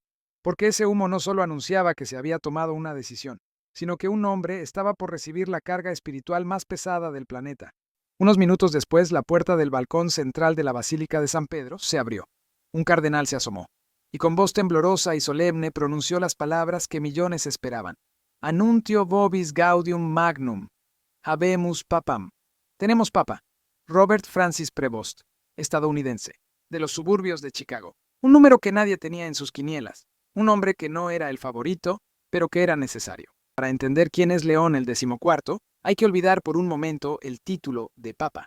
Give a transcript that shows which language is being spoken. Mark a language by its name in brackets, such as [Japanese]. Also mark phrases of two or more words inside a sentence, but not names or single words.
[Spanish] Porque ese humo no solo anunciaba que se había tomado una decisión, sino que un hombre estaba por recibir la carga espiritual más pesada del planeta. Unos minutos después, la puerta del balcón central de la Basílica de San Pedro se abrió. Un cardenal se asomó, y con voz temblorosa y solemne pronunció las palabras que millones esperaban. [Latin] Annuntio vobis gaudium magnum. Habemus papam. [Spanish] Tenemos papa. Robert Francis Prevost, estadounidense, de los suburbios de Chicago. Un número que nadie tenía en sus quinielas. Un hombre que no era el favorito, pero que era necesario. Para entender quién es León el XIV, hay que olvidar por un momento el título de papa.